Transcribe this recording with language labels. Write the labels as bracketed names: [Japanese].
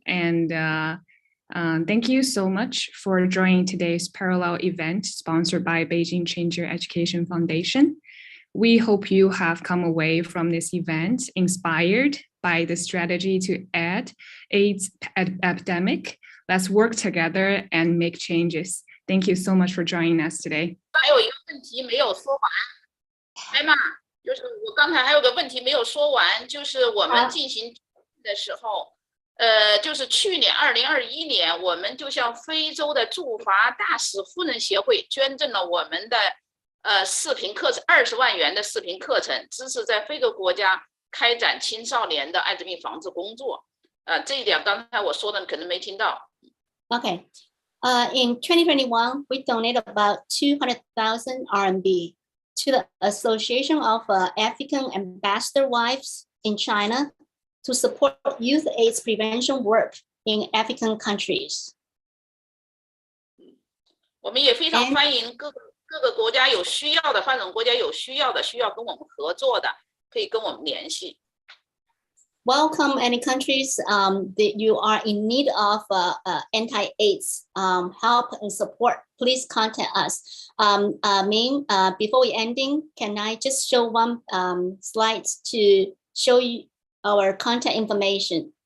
[English] And thank you so much for joining today's parallel event sponsored by Beijing Change Your Education Foundation. We hope you have come away from this event inspired by the strategy to end AIDS epidemic. Let's work together and make changes. Thank you so much for joining us today. [Chinese] 还有一个问题没有说完，艾玛，就是我刚才还有个问题没有说完，就是我们进行的时候，就是去年2021年，我们就向非洲的驻华大使夫人协会捐赠了我们的视频课程20万元的视频课程，支持在非洲国家开展青少年的艾滋病防治工作。这一点刚才我说的可能没听到。 [English] Okay. In 2021, we donated about 200,000 RMB to the Association of African Ambassador Wives in China to support youth AIDS prevention work in African countries. [Chinese] 我们也非常欢迎各个国家有需要的，发展国家有需要的，需要跟我们合作的，可以跟我们联系。 [English] Welcome any countries that you are in need of anti-AIDS help and support. Please contact us. Ming, before we ending, can I just show one slide to show you our contact information?